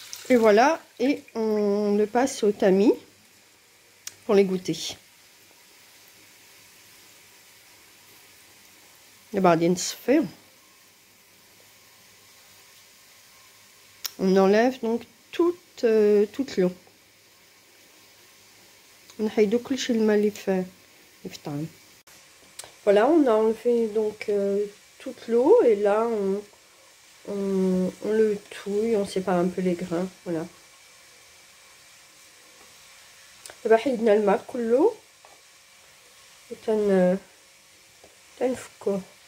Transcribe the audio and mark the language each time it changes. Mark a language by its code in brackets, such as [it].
[fr] Et voilà, et on le passe au tamis pour l'égoutter. [ar] دابا غادي نصفيه. [fr] On enlève donc toute l'eau. [ar] نحيدو كلشي الماء اللي في الطعام. [fr] Voilà, on a enlevé donc toute l'eau et là on le touille, on sépare un peu les grains, voilà. [ar] دابا حيدنا الماء كله تنفكوه.